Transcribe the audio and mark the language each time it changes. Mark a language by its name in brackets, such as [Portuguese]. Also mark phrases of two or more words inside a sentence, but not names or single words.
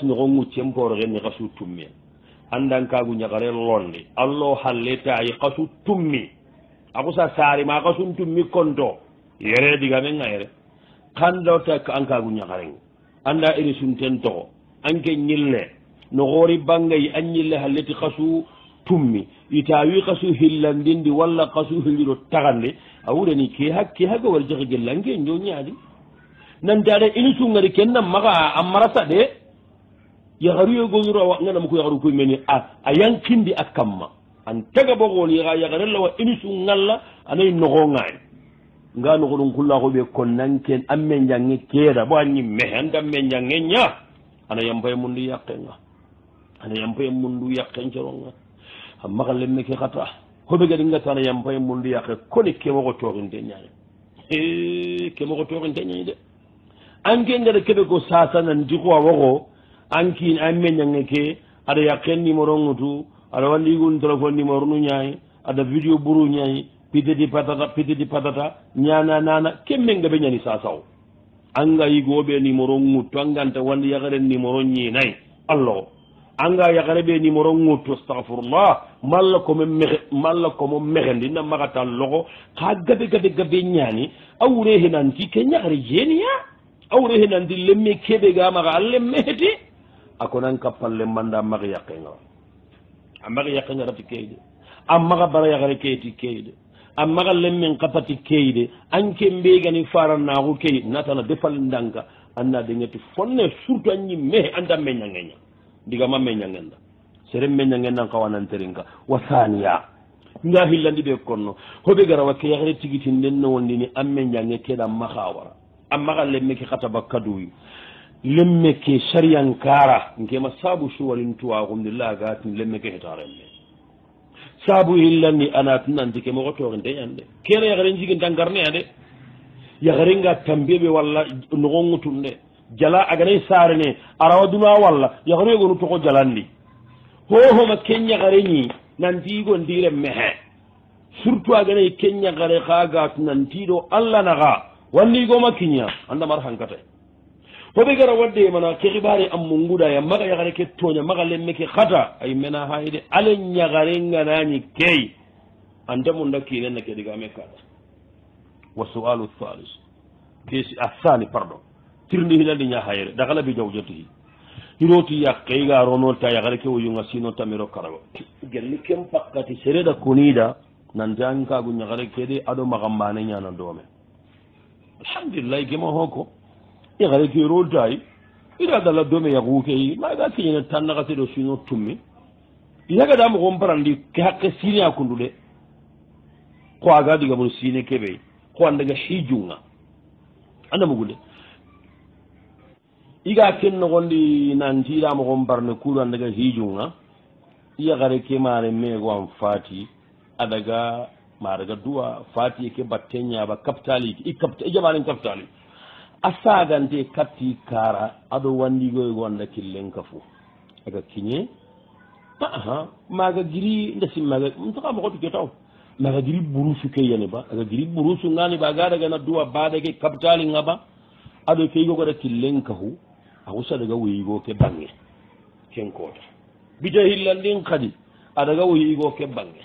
[Soninke] nogo ŋuccen poroxenni xasu tummi andan kagu ñagare londe allo halletayi xasu tummi axusa sarima xasun tummi konto yere digame ŋayere xandota an kagu ñagareng anda iri sunten toxo anke ñille noxori bangayi an ñille halleti xasu tummi itawi kasu hillandindi walla kasu hilliro tagandi a wurani ke hakke war jaxe gellange njo ñaadi nantade inisu ngari kenna maga a marasa de yaxaruyo gogiro nganama ko yaxaru koy meni a yankindi a kamma an taga bogool yaxa yaxarellawa inisu ngalla anayi noxongaay nga noxoɗum kullaxo ɓe konnanken an me njange keeda bo a ñimmexe anda me njange ña ana yampaye mundu yaqenga ana yampaye mundu yaqen coronga amma kan lemme ke xata hoɓe gadi ngatana yampaye mundu yaqe koni kemoxo toxinte ñaani kemoxo toxinte ñañi de anke ngada keɓe ko sasananti xo a woxo an kiin an me njange ke aɗa yaqen numéro ngutu aɗa wandigun téléphone numéro nu ñaayi aɗa vidéo buru ñaayi pitedi patata ñana nana kemmenga ɓe ñani sasaw anga yigoɓe numéro nguttu anganta wandi yakaren numéro ñinayi allah anga yakare ɓe numéro nguttu astahfirullah malla komo mexendi na maxata loxo xa gabe ñani a wure henanti ke ñakare jeniya a wure henanti lemme keɓe ga maxa a lemmeheti a konan kappalle manda maxi yaqenga a maxi yaqenga rati keyde a maxa bara yakare keyeti keyde a maxa lemmen xapati keyde anke mbegani faranaxu key natana defal ndanka anna dengeti fonne surtout a ñimmehe anda meñangeña ndigama meñangenda sere meñangendan xawananterinka wa saniya nga xillandi ɓe konno hoɓe gara wa ke yaxere tigitin den no wondini a meñange keɗa maxa wara a maxa lemme ke xataba kaduyi lemme ke sariyankara nkema sabu suwarin tuwaxumdi lagatin lemme ke hetaremme sabu hillandi anatunanti ke moxo toxinte ñande kene yaxere njiginta ngarneya de yaxerenga tambeɓe walla noxo ŋutun de jala aganay sarene arawa duna walla yaxere yegonu toxo jalandi hohoma ke ñaxareñi nanti igo ndire mexe surtout aganay ke ñaxare xa gatu nantiɗo allah naxa wandi igoma kiña andamar hankate hoɓe gara wadde mana ke xibare am mungudaya maga yaxare ke toña maga lemme ke xata ay mena hayde ale ñaxarenganañi key anta munda kinenna ke digame kada [Arabic] والسؤال الثالث [Soninke] kesi athani pardon tirndi hilandi ñahayere [Arabic] دخل بزوجته [Soninke] hiroti yakke iga rono ta yagare ke wuyunga sino tamiro karago gelli kem pakkati sereda kunida nanti an kagu ñagare kede aɗo magambane ñana dome alhamdulillah gema hoko yagare ke roltayi ida dalla dome yagukeyi maga keñene tannakateɗo sino tummi yagada mogon parandi ke hakke sine a kundude ko aga diga mon sine keɓe ko andaga hijunga anda mugude iga ken nogondi nantiɗa mogon parne kuɗo andaga hijunga yagare ke mare mego an fati adaga madaga duwa fati ke batte ñaba kaptali i jamaren kaptali a sagante katti kara aɗo wandigoygo anda killen ka fo aga kiñe aha maga giri ndesi maga mtaka mogoto ke taw maga giri burusu ke yani ba aga giri burusu ngani ba ga daga na duwa badake kaptali ngaba aɗo keygo goɗa killen ka hu a husa daga wuyigo ke bange ken kota bita hillandin kadi adaga wuyigo ke bange